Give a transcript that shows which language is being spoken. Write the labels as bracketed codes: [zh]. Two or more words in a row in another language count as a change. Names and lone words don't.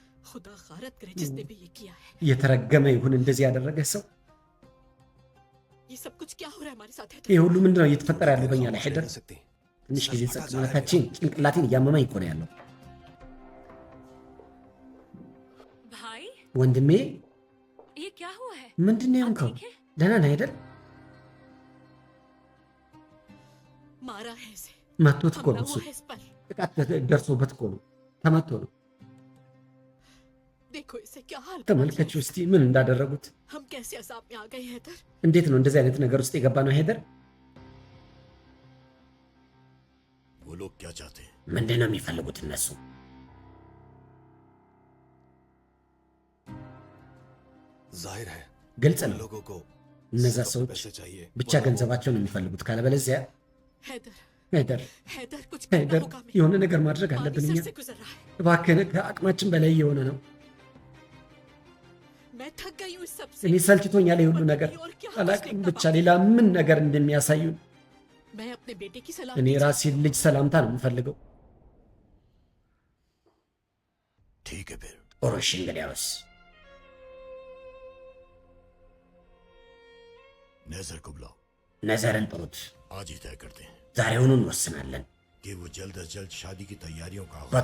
[ur] खुदा गारत करे जिसने भी ये किया है। [am] የተረገመ ይሁን እንደዚህ ያደረገ ሰው። [ur] ये सब कुछ क्या हो रहा है हमारे साथ? [am] ይሄ ሁሉ ምንድነው እየተፈጠረ ያለው በእኛ ላይ ሄደር? ትንሽ ጊዜ ጸጥ ማለታችን ጭንቅላቴን እያመመኝ እኮ ነው ያለው። [ur] भाई [am] ወንድሜ [ur] ये क्या हुआ है? [am] ምንድነው የሆንከው? ደህና ነህ አይደል? [ur] मारा है इसे, [am] መቶት እኮ ነው [ur] हमला [am] እሱ። [ur] हुआ है इस पर। [am] ጥቃት ደርሶበት እኮ ነው ተመቶ ነው። [ur] देखो इसे क्या हाल कर [am] ተመልከች [ur] दिया। [am] እስቲ ምን እንዳደረጉት። [ur] हम कैसे अजाब में आ गए हैं इधर? [am] እንዴት ነው እንደዚህ አይነት ነገር ውስጥ የገባ ነው ሄደር? [ur] वो लोग क्या चाहते हैं? [am] ምንድን ነው የሚፈልጉት እነሱ? [ur] जाहिर है [am] ግልጽ [ur] उन [am] ነው [ur] लोगों को [am] እነዛ [ur] सिर्फ [am] ሰዎች [ur] पैसे चाहिए। [am] ብቻ ገንዘባቸውን ነው የሚፈልጉት። ካለበለዚያ [ur] हैदर, [am] ሄደር [ur] हैदर कुछ करना [am] ሄደር [ur] होगा हमें। [am] የሆነ ነገር ማድረግ [ur] पानी [am] አለብን እኛ። [ur] सिर से गुजर रहा है। [am] እባክህን ከአቅማችን በላይ የሆነ ነው። [ur] मैं थक गई हूँ इस सब [am] እኔ [ur] से। [am] ሰልችቶኛል የሁሉ ነገር። [ur] और क्या [am] አላቅም [ur] देखना [am] ብቻ ሌላ ምን ነገር እንደሚያሳዩን። [ur] मैं अपने बेटे की [am] እኔ [ur] सलामती [am] ራሴን ልጅ ሰላምታ ነው የምፈልገው። [ur] ठीक है फिर [am] ኦሮሽ እንግዲያውስ [ur] नेजर को बुलाओ, [am] ነዘርን ጥሩት። [ur] आज ही तय करते हैं [am] ዛሬውኑ እንወስናለን። [ur] कि वो जल्द से जल्द शादी की तैयारियों का आगाज